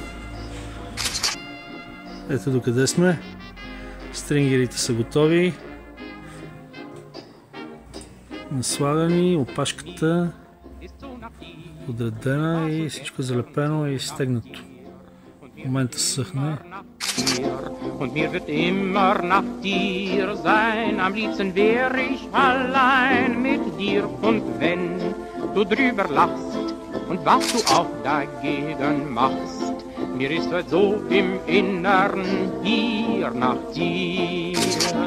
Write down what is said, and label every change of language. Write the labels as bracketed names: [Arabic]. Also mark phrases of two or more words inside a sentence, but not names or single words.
[Bulgarian] Ето докъде сме. Стрингерите са готови. Наслагани, опашката подредена и всичко залепено и стегнато. В момента съхне. [German] Und mir wird immer nach dir sein, am liebsten wär ich allein mit dir. Und wenn du drüber lachst und was du auch dagegen machst, mir ist heute so im Innern hier nach dir.